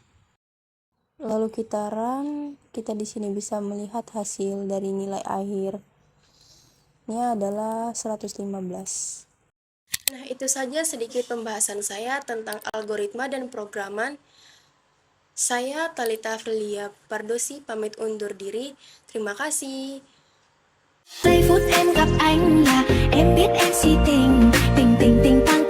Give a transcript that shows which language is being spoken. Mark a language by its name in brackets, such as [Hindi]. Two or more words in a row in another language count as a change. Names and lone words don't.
[Indonesian] Lalu kita run, kita di sini bisa melihat hasil dari nilai akhir. Ini adalah 115. Nah, itu saja sedikit pembahasan saya tentang algoritma dan programan. Saya Talita Frilia Pardosi pamit undur diri. Terima kasih. [Vietnamese] Giây phút em gặp anh là em biết em si tình, tình tình tình tăng